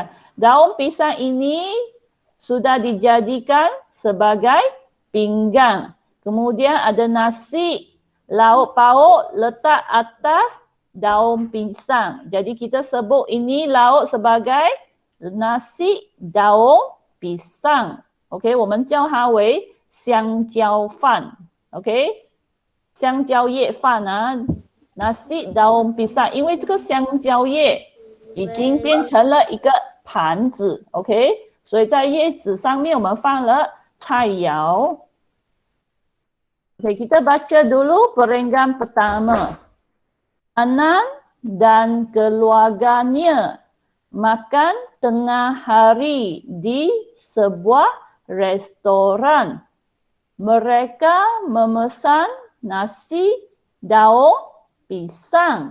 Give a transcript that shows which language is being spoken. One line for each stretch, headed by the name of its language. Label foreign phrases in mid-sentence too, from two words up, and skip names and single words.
Malay: Daun pisang ini sudah dijadikan sebagai pinggang. Kemudian ada nasi, lauk pauk letak atas daun pisang. Jadi kita sebut ini lauk sebagai nasi daun pisang. Okey,
Chinese: 我们叫它为香蕉饭。OK， 香蕉叶饭
Malay: nasi daun pisang，
Chinese: 因为这个香蕉叶已经变成了一个盘子 ，OK， 所以在叶子上面我们放了菜肴。OK，
Malay: kita baca dulu perenggan pertama. Anan dan keluarganya makan tengah hari di sebuah restoran. Mereka memesan nasi daun pisang.